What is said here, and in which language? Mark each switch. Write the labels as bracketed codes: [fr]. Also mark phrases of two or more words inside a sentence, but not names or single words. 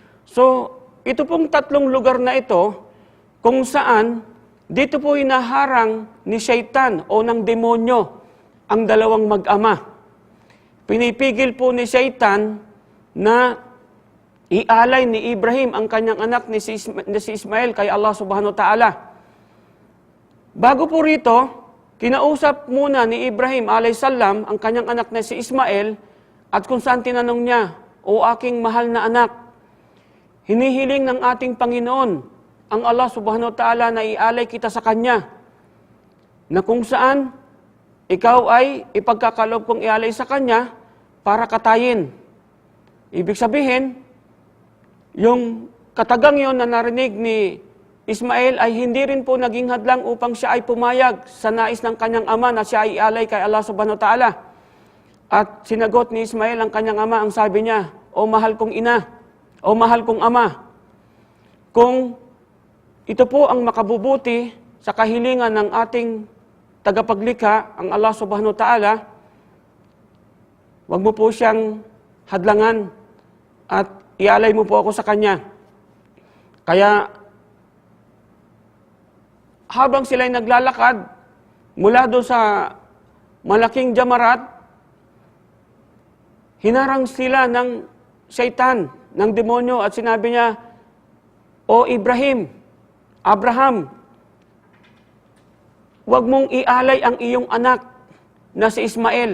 [tl] So, ito pong tatlong lugar na ito, kung saan dito po hinaharang ni Shaitan o ng demonyo ang dalawang mag-ama. Pinipigil po ni Shaitan na ialay ni Ibrahim ang kanyang anak ni si Ismael kay Allah [ar] سبحانه وتعالى. [tl] Bago po rito, kinausap muna ni Ibrahim alayhisalam ang kanyang anak na si Ismael at kung saan tinanong niya, "O aking mahal na anak, hinihiling ng ating Panginoon ang Allah [ar] سبحانه وتعالى [tl] na ialay kita sa Kanya, na kung saan ikaw ay ipagkakaloob kong ialay sa Kanya para katayin." Ibig sabihin, yung katagang yon na narinig ni Ismael ay hindi rin po naging hadlang upang siya ay pumayag sa nais ng kanyang ama na siya ay ialay kay Allah [ar] سبحانه وتعالى. [tl] At sinagot ni Ismael ang kanyang ama, ang sabi niya, "O mahal kong ina, o mahal kong ama, kung ito po ang makabubuti sa kahilingan ng ating tagapaglikha, ang Allah [ar] سبحانه وتعالى, [tl] wag mo po siyang hadlangan at ialay mo po ako sa Kanya." Kaya, habang sila'y naglalakad mula doon sa malaking jamarat, hinarang sila ng Shaitan, ng demonyo, at sinabi niya, "O Abraham, wag mong ialay ang iyong anak na si Ismael.